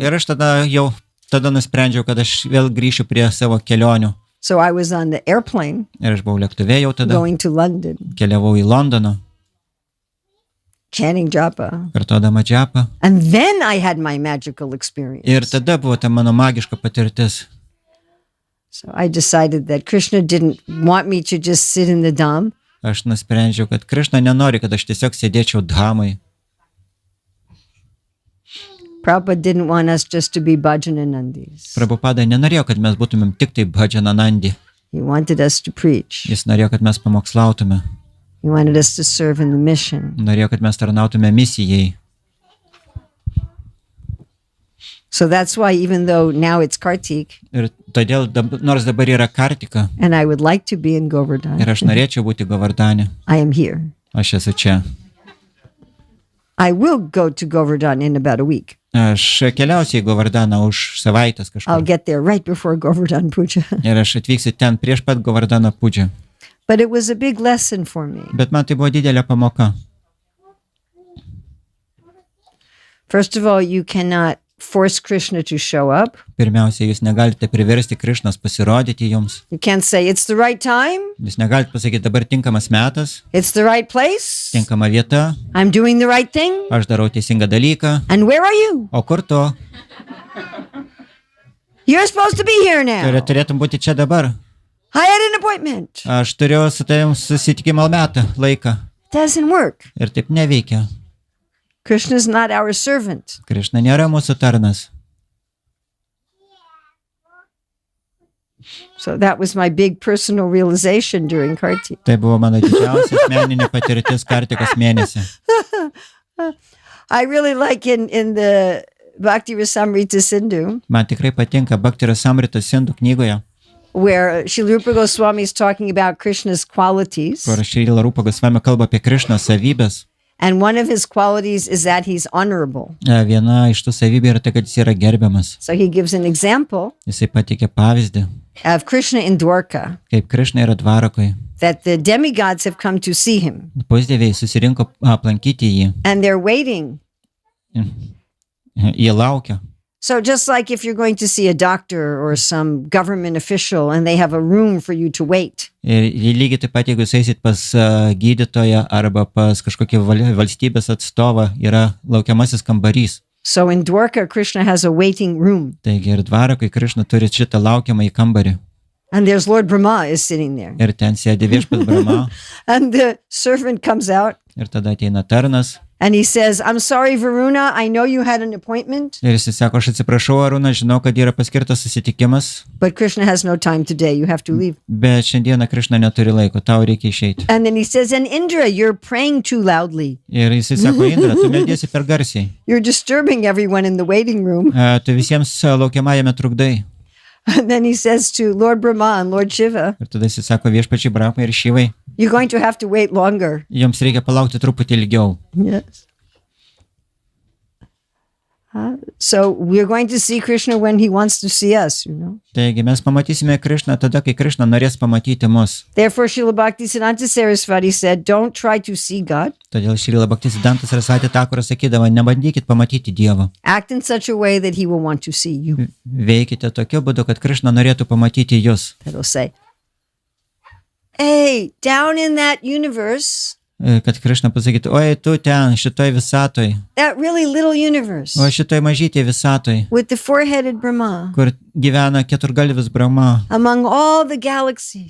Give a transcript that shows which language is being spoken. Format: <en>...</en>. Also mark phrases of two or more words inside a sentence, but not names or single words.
<lt>ir aš tada nusprendžiau, kad aš vėl grįšiu prie savo kelionių.</lt> <en>So I was on the airplane</en> <lt>Ir aš buvau lėktuve jau tada,</lt> <en>going to London,</en> <lt>keliavau į Londoną,</lt> <en>chanting japa.</en> <lt>kartodama džapą.</lt> <en>And then I had my magical experience.</en> <lt>Ir tada buvo ta mano magiška patirtis.</lt> <en>So I decided that Krishna didn't want me to just sit in the dham.</en> <lt>Aš nusprendžiau, kad Krišna nenori, kad aš tiesiog sėdėčiau dhamai.</lt> <en>Prabhupada didn't want us just to be bhajananandis.</en> <lt>Prabhupada nenorėjo, kad mes būtumėm tik tai bhajananandi.</lt> <en>He wanted us to preach.</en> <lt>Jis norėjo, kad mes pamokslautume.</lt> <en>He wanted us to serve in the mission.</en> <lt>Norėjo, kad mes tarnautume misijai.</lt> <en>So that's why even though now it's Kartik</en> <lt>Ir todėl, nors dabar yra Kartika</lt> <en>and I would like to be in Govardhan,</en> <lt>ir aš norėčiau būti Govardhane,</lt> <en>I am here.</en> <lt>aš esu čia.</lt> <en>I will go to Govardhan in about a week.</en> <lt>Aš keliausiu į Govardhaną už savaitės</lt> <en>I'll</en> <lt>kažkur.</lt> <en>get there right before Govardhan Puja.</en> <lt>Ir aš atvyksiu ten prieš pat Govardhano pudžią.</lt> <en>But it was a big lesson for me.</en> <lt>Bet man tai buvo didelė pamoka.</lt> <en>First of all, you cannot force Krishna to show up.</en> <lt>Pirmiausia, jūs negalite priversti Krišnos pasirodyti jums.</lt> <en>You can't say, it's the right time,</en> <lt>Jūs negalite pasakyti, dabar tinkamas metas,</lt> <en>it's the right place,</en> <lt>tinkama vieta,</lt> <en>I'm doing the right thing,</en> <lt>aš darau teisingą dalyką.</lt> <en>and where are you?</en> <lt>O kur tu?</lt> <en>You're supposed to be here now.</en> <lt>Turėtum būti čia dabar.</lt> <en>I had an appointment.</en> <lt>Aš turiu su tavim susitikimo metą, laiką.</lt> <en>Doesn't work.</en> <lt>Ir taip neveikia.</lt> <en>Krishna's not our servant.</en> <lt>Krišna nėra mūsų tarnas.</lt> <en>So that was my big personal realization during Kartik.</en> <lt>Tai buvo mano didžiausia asmeninė patirtis Kartikos mėnesį.</lt> <en>I really like in the Bhakti Rasamrita Sindhu,</en> <lt>Man tikrai patinka Bhakti Rasamrita Sindhu knygoje,</lt> <en>where Srila Rupa Goswami is talking about Krishna's qualities.</en> <lt>kur Šrila Rupa Gosvami kalba apie Krišnos savybės.</lt> <en>And one of his qualities is that he's honorable.</en> <lt>Viena iš tų savybių yra tai, kad jis yra gerbiamas.</lt> <en>So he gives an example</en> <lt>Jisai patikė pavyzdį,</lt> <en>of Krishna in Dwarka,</en> <lt>kaip Krišna yra Dvarakoj.</lt> <en>that the demigods have come to see him.</en> <lt>Pusdieviai susirinko aplankyti jį.</lt> <en>And they're waiting.</en> <lt>Jie laukia.</lt> <en>So just like if you're going to see a doctor or some government official and they have a room for you to wait.</en> <lt>Ir lygiai taip pat, jeigu jūs eisit pas gydytoją arba pas kažkokį valstybės atstovą, yra laukiamasis kambarys.</lt> <en>So in Dwarka, Krishna has a waiting room.</en> <lt>Taigi ir Dvarakoj Krišna turi šitą laukiamąjį kambarį.</lt> <en>And there's Lord Brahma is sitting there.</en> <lt>Ir ten sėdi viešpas Brahma.</lt> <en>And the servant comes out</en> <lt>Ir tada ateina tarnas.</lt> <en>and he says, I'm sorry, Varuna, I know you had an appointment,</en> <lt>Ir jis sako, aš atsiprašau, Arūna, žinau, kad yra paskirtas susitikimas,</lt> <en>but Krishna has no time today. You have to leave.</en> <lt>bet šiandieną Krišna neturi laiko, tau reikia išeiti.</lt> <en>And then he says, and Indra, you're praying too loudly.</en> <lt>Ir jis sako, Indra, tu meldiesi per garsiai.</lt> <en>You're disturbing everyone in the waiting room.</en> <lt>Tu visiems laukiamajame trukdai.</lt> <en>And then he says to Lord Brahma and Lord Shiva,</en> <lt>Ir tada jis sako viešpačiai Brahmai ir Šyvai,</lt> <en>you're going to have to wait longer.</en> <lt>jums reikia palaukti truputį ilgiau.</lt> <en>Yes. So we're going to see Krishna when he wants to see us, you know.</en> <lt>Taigi mes pamatysime Krišną tada, kai Krišna norės pamatyti mus.</lt> <en>Therefore, Srila Bhaktisiddhanta Saraswati said, don't try to see God.</en> <lt>Todėl Šrila Bhaktisiddhanta Saraswati Thakura sakydavo, nebandykit pamatyti Dievą.</lt> <en>Act in such a way that he will want to see you.</en> <lt>Veikite tokiu būdu, kad Krišna norėtų pamatyti jūs.</lt> <en>That'll say, hey, down in that universe,</en> <lt>Kad Krišna pasakytų, oi, tu ten, šitoj visatoj,</lt> <en>that really little universe</en> <lt>o šitoj mažytėj visatoj,</lt> <en>with the four-headed Brahma,</en> <lt>kur gyvena keturgalvis Brahma,</lt> <en>among all the galaxies,</en>